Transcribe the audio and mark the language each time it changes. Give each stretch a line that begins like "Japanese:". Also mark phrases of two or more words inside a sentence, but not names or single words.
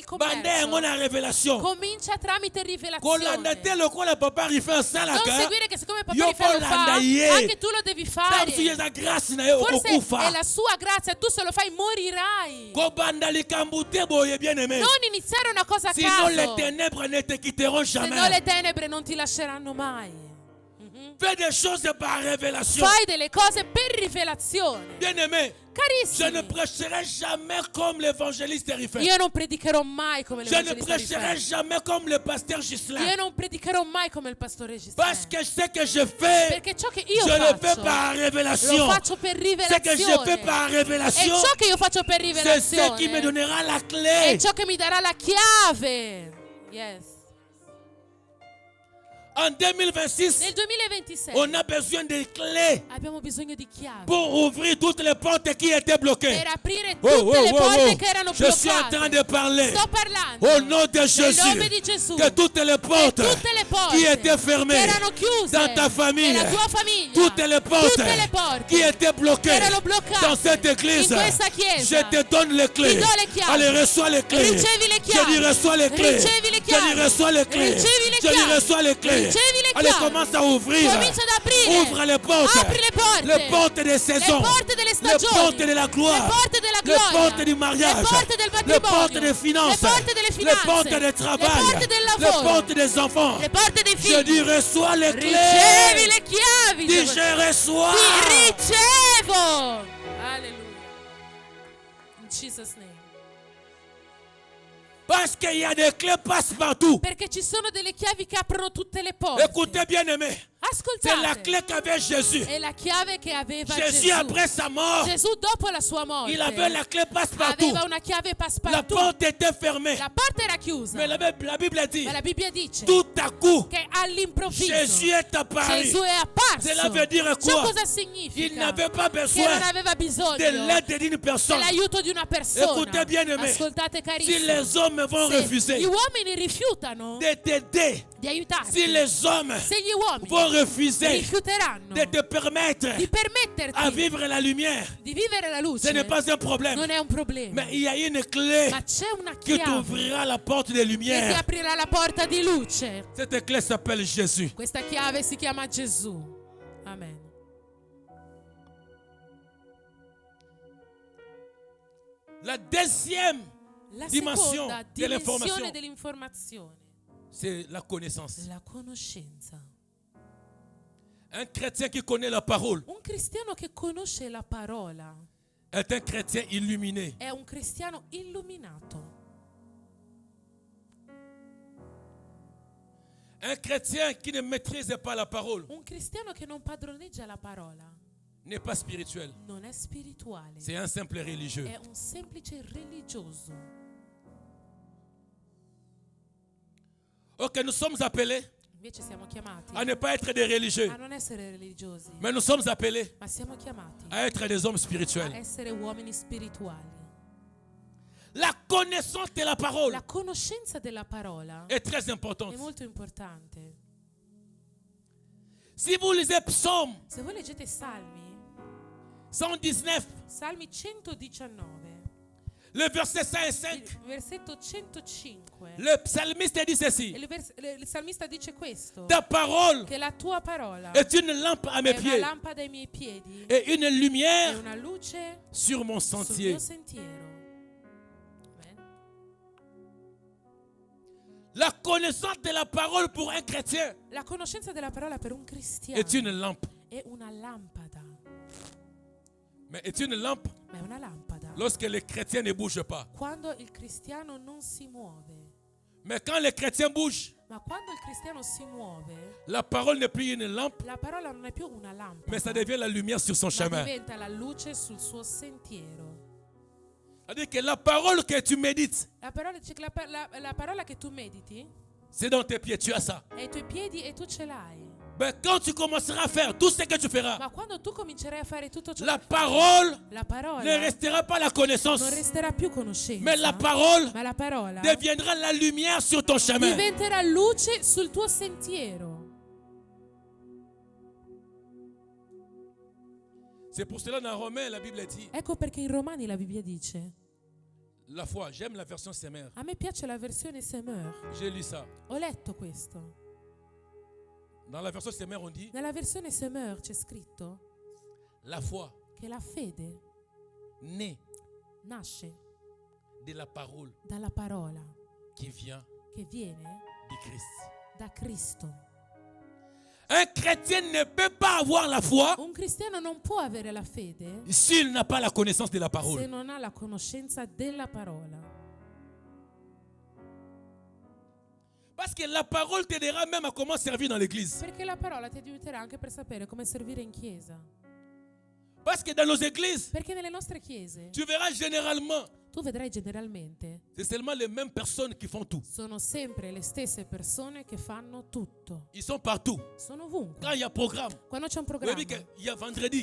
Lingala: Banda yango
Italian: commercio?
Lingala: na révélation.
Italian: Comincia tramite
Lingala: Kolanda te
Italian: rivelazione.
Lingala: lokola papa rifait
Italian: Non
Lingala: salaka.
Italian: seguire che siccome papà Io Rifai lo
Lingala: kolanda
Italian: fa,
Lingala: ye.
Italian: anche tu lo devi
Lingala: Tam suye
Italian: fare.
Lingala: za grâce na yo
Italian: Forse è
Lingala: okufa.
Italian: la sua grazia, tu se lo fai morirai.
Lingala: Ko banda likambu te boye
French: bien aimé.
Italian: Non iniziare una cosa a
French: Sinon les
Italian: caso,
French: ténèbres ne te quitteront
Italian: se no le
French: jamais.
Italian: tenebre non ti lasceranno mai.
French: Fais des choses par révélation.
Italian: Fai delle cose per rivelazione.
French: Bien aimé. Je ne
Italian: Carissimi,
French: prêcherai jamais comme l'évangéliste Rifai.
Italian: io non predicherò mai come
French: Je ne
Italian: l'evangelista
French: prêcherai
Italian: Rifai.
French: jamais comme le pasteur Gislain.
Italian: Io non predicherò mai come il pastore
French: Parce
Italian: Gislain.
French: que ce que je fais,
Italian: Perché ciò che io
French: je le fais
Italian: faccio,
French: par
Italian: lo
French: révélation.
Italian: faccio per
French: Ce que je fais
Italian: rivelazione.
French: par
Italian: E
French: révélation,
Italian: ciò che io faccio per
French: c'est ce qui me
Italian: rivelazione
French: donnera la
Italian: è
French: clé.
Italian: ciò che mi darà la chiave.
French: Yes. En 2026,
Italian: Nel 2026
French: on a besoin de clés
Italian: abbiamo bisogno di chiavi
French: pour ouvrir toutes les portes qui étaient bloquées.
Italian: per aprire Oh, tutte oh, le oh, porte oh. che erano
French: Je suis en train
Italian: bloccate.
French: de parler
Italian: Sto parlando
French: au nom de
Italian: nel
French: Jésus.
Italian: nome di Gesù.
French: Que toutes les portes
Italian: Tutte le porte
French: qui étaient
Italian: che
French: fermées
Italian: erano chiuse
French: dans ta famille,
Italian: nella tua famiglia,
French: toutes les portes
Italian: tutte le porte
French: qui étaient bloquées
Italian: erano bloccate
French: dans cette église,
Italian: in questa chiesa,
French: je te donne les clés.
Italian: Ti do le chiavi.
French: Allez, reçois les clés.
Italian: Ricevi le
French: Je
Italian: chiavi.
French: dis reçois les clés.
Italian: Ricevi le
French: Je
Italian: chiavi.
French: dis reçois les clés.
Italian: Ricevi le
French: Je dis
Italian: chiavi.
French: reçois les clés.
Italian: Ricevi le
French: Allez,
Italian: chiavi.
French: commence à ouvrir.
Italian: Comincia ad aprire.
French: Ouvre les portes.
Italian: Apri le porte.
French: Les portes des saisons.
Italian: Le porte delle
French: Les
Italian: stagioni.
French: portes de la gloire.
Italian: Le porte della
French: Les
Italian: gloria.
French: portes du mariage.
Italian: Le porte del
French: Les
Italian: matrimonio.
French: portes des finances.
Italian: Le porte delle
French: Les
Italian: finanze.
French: portes du
Italian: Le
French: travail.
Italian: porte del
French: Les
Italian: lavoro.
French: portes des enfants.
Italian: Le porte dei
French: Je
Italian: figli.
French: dis reçois les
Italian: Ricevi
French: clés.
Italian: le chiavi.
French: Dis je reçois.
Italian: Ti ricevo. Alleluia.
English: In Jesus name.
French: Parce qu'il y a des clés passe partout.
Italian: Perché ci sono delle chiavi che aprono tutte le porte.
French: Écoutez bien aimé. C'est la
Italian: Ascoltate.
French: clé qu'avait Jésus.
Italian: È la chiave che aveva
French: Jésus,
Italian: Gesù.
French: après sa mort,
Italian: Gesù dopo la sua morte
French: il avait la clé passe-partout.
Italian: aveva una chiave
French: La
Italian: passepartout.
French: porte était fermée.
Italian: La porta era chiusa.
French: Mais la Bible dit,
Italian: Ma la Bibbia dice
French: tout à coup,
Italian: che all'improvviso
French: Jésus est apparu.
Italian: Gesù è apparso.
French: Cela veut dire
Italian: Ciò
French: quoi?
Italian: cosa
French: Il
Italian: significa?
French: n'avait pas
Italian: Che non
French: besoin
Italian: aveva bisogno
French: de l'aide d'une personne.
Italian: dell'aiuto di una persona.
French: Écoutez bien aimé,
Italian: Ascoltate
French: si
Italian: carissimi.
French: les hommes vont
Italian: Se
French: refuser
Italian: gli uomini rifiutano
French: de t'aider,
Italian: di aiutarti,
French: si les hommes
Italian: se gli uomini
French: vont refuser
Italian: rifiuteranno
French: de te permettre
Italian: di permetterti
French: à vivre la lumière,
Italian: di vivere la luce,
French: ce n'est pas un problème.
Italian: non è un problema.
French: Mais il y a une clé
Italian: Ma c'è una
French: qui
Italian: chiave
French: t'ouvrira la porte de
Italian: che ti
French: lumière.
Italian: aprirà la porta di luce.
French: Cette clé s'appelle Jésus.
Italian: Questa chiave si chiama Gesù.
French: Amen. La deuxième
Italian: La
French: dimension
Italian: seconda
French: de l'information,
Italian: dimensione dell'informazione,
French: c'est la connaissance.
Italian: la conoscenza.
French: Un chrétien qui connaît la parole
Italian: Un cristiano che conosce la parola
French: est un chrétien illuminé.
Italian: è un cristiano illuminato.
French: Un chrétien qui ne maîtrise pas la parole
Italian: Un cristiano che non padroneggia la parola
French: n'est pas spirituel.
Italian: non è spirituale,
French: C'est un simple religieux.
Italian: è un semplice religioso.
French: Ok, nous sommes appelés
Italian: Invece siamo chiamati
French: à ne pas être des religieux,
Italian: a non essere religiosi,
French: mais nous sommes appelés
Italian: ma siamo chiamati
French: à être des hommes
Italian: a
French: spirituels.
Italian: essere uomini spirituali.
French: La connaissance de la parole
Italian: La conoscenza della parola
French: est très importante.
Italian: è molto importante.
French: Si vous lisez Psaume
Italian: Se voi leggete Salmi,
French: 119,
Italian: Salmi 119,
French: le verset 5 et
Italian: il
French: 5,
Italian: versetto 105,
French: le psalmiste dit ceci:
Italian: il salmista dice questo,
French: ta parole
Italian: che la tua parola
French: est une lampe à mes
Italian: è una
French: pieds
Italian: lampada ai miei piedi
French: et une
Italian: e
French: lumière
Italian: una luce
French: sur mon
Italian: sul
French: sentier.
Italian: mio sentiero.
French: Amen. La connaissance de la parole pour un chrétien
Italian: La conoscenza della parola per un cristiano
French: est une lampe.
Italian: è una lampada,
French: Mais est une lampe
Italian: ma è una lampada
French: lorsque les chrétiens ne bougent pas.
Italian: quando il cristiano non si muove.
French: Mais quand les chrétiens bougent,
Italian: Ma quando il cristiano si muove,
French: la parole n'est plus une lampe,
Italian: la parola non è più una lampada,
French: mais ça devient la lumière sur son
Italian: ma
French: chemin.
Italian: diventa la luce sul suo sentiero.
French: C'est-à-dire que la parole que tu médites,
Italian: La parola dice che la parola che tu mediti
French: c'est dans tes pieds, tu as ça.
Italian: è ai tuoi piedi e tu ce l'hai.
French: Mais quand tu commenceras à faire tout ce que tu feras,
Italian: Ma quando tu comincerai a fare tutto ciò
French: la
Italian: che
French: parole
Italian: la parola
French: ne restera pas la connaissance,
Italian: non resterà più conoscenza,
French: mais la parole
Italian: ma la parola
French: deviendra la lumière sur ton chemin.
Italian: diventerà luce sul tuo sentiero.
French: C'est pour cela dans Romains, la Bible dit,
Italian: Ecco perché in Romani la Bibbia dice,
French: la foi, j'aime la version Semeur.
Italian: a me piace la versione Semeur,
French: J'ai lu ça.
Italian: ho letto questo.
French: Dans la version Semeur, on dit,
Italian: Nella versione Semeur c'è scritto
French: la foi
Italian: che la fede
French: naît
Italian: nasce
French: de la parole
Italian: dalla parola
French: qui vient
Italian: che viene
French: du Christ.
Italian: da Cristo.
French: Un chrétien ne peut pas avoir la foi
Italian: Un cristiano non può avere la fede
French: s'il n'a pas la connaissance de la
Italian: se
French: parole.
Italian: non ha la conoscenza della parola.
French: Parce que la parole t'aidera même à comment servir dans l'église.
Italian: Perché la parola ti aiuterà anche per sapere come servire in chiesa.
French: Parce que dans nos églises,
Italian: Perché nelle nostre chiese
French: tu verras généralement,
Italian: tu vedrai generalmente
French: c'est seulement les mêmes personnes qui font tout.
Italian: sono sempre le stesse persone che fanno tutto.
French: Ils sont partout.
Italian: Sono ovunque.
French: Quand il y a programme,
Italian: Quando c'è un
French: vous
Italian: programma,
French: avez vu qu'il y a vendredi,